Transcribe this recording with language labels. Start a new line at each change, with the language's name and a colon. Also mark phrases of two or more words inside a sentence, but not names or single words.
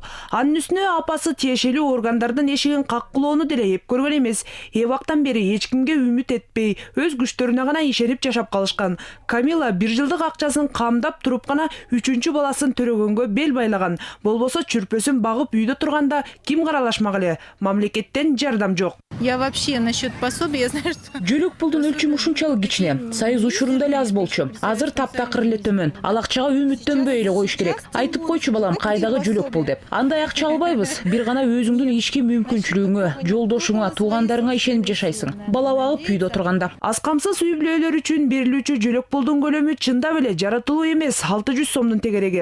Kyrgyz: Анын үстүнө апасы тиешелүү органдардын эшигин каккылоону деле эп көргөн эмес. Эбактан бери эч кимге үмүт этпей, өз күчтөрүнө гана ишенип жашап калышкан. Камила 1 жылдык акчасын камдап туруп гана 3-чү баласын төрөгөнгө бел байлаган. Болбосо чүрпөсүн багып үйдө турганда ким каралашмак эле? Мамлекеттен жардам жок.
Russian: Я вообще насчет пособия, знаю, что...
Kyrgyz: Жөлөк пулдун өлчөмү ушунчалык кичине. Союз учурунда эле аз болчу. Азыр таптакыр эле төмөн. Ал акчага үмүттөнбөй эле коюш керек. Айтып койчу балам, кайдагы жөлөк пул деп. Андай акча албайбыз. Бир гана өзүңдүн ички мүмкүнчүлүгүңө, жолдошуңа, туугандарыңа ишенип жашайсың. Бала багып үйдө турганда. Аз камсыз үй бүлөлөр үчүн берилүүчү жөлөк пулдун көлөмү чындап эле жаратылуу эмес, 600 сомдун тегереги.